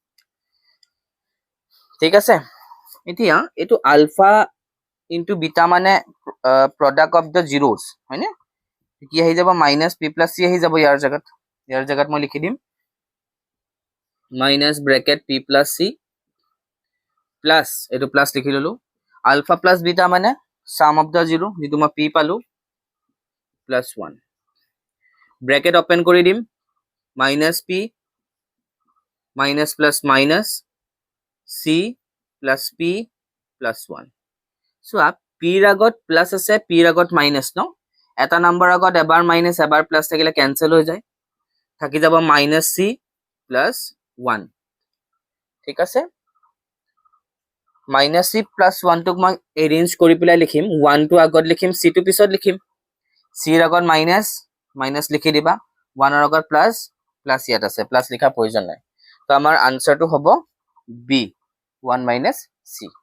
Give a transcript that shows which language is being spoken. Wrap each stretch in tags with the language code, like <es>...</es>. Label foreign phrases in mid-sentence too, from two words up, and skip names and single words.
<as>ঠিক আছে এতিয়া এটো</as> <en>alpha into beta</en> <as>মানে</as> <en>product of the zeros</en> <as>হয়নে কি আহি যাব</as> <en>minus p plus c</en> <as>আহি যাব ইয়াৰ জায়গাত মই লিখি দিম</as> <en>minus bracket p plus c plus</en> <as>এটো plus লিখি ললো</as> <en>alpha plus beta</en> <as>মানে</as> <en>sum of the</en> <as>zero যেটো মই p পালো</as> <en>plus 1 bracket open</en> <as>কৰি দিম</as> <en>minus p minus plus minus c plus p plus 1 so p</en> <as>ৰ আগত plus আছে p ৰ আগত minus ন এটা নম্বৰ আগত এবাৰ minus এবাৰ plus থাকিলে cancel হৈ যায় থাকি যাব</as> <en>minus c plus 1</en> <as>ঠিক আছে</as> <en>minus c plus 1</en> <as>টোক মই এৰেঞ্জ কৰি পেলাই লিখিম 1 টো আগত লিখিম c টো পিছত লিখিম c ৰ আগত minus লিখি দিবা 1 ৰ আগত</as> <en>plus plus</en> <as>ইয়াত আছে প্লাস লিখা প্ৰয়োজন নাই তো আমাৰ আনসাৰটো হ'ব বি</as> <en>1 minus c</en>